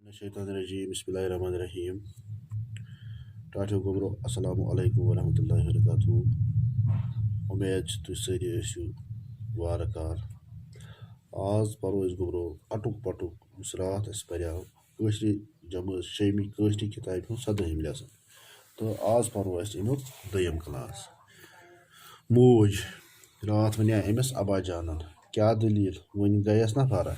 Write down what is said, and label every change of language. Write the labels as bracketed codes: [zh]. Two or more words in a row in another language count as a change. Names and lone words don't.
[ar] Shaitanirrajim. Bismillahirrahmanirrahim. [ks] Tato Gobro. [ar] السلام عليكم ورحمة الله وبركاته. [ks] اُمید تہٕ سٲری ٲسِو وارٕکار. آز پَرو أسۍ گوٚبرو اَٹُک پَٹُک یُس راتھ اَسہِ پَریو کٲشرِ جمٲژ شیٚمہِ کٲشرِ کِتابہِ ہُنٛد 17ہِم لیسن تہٕ آز پَرو اَسہِ اَمیُک 2م کلاس. موج راتھ وَنیٛا أمِس ابا جانن کیٛاہ دٔلیٖل وۄنۍ گٔیَس نا فرق.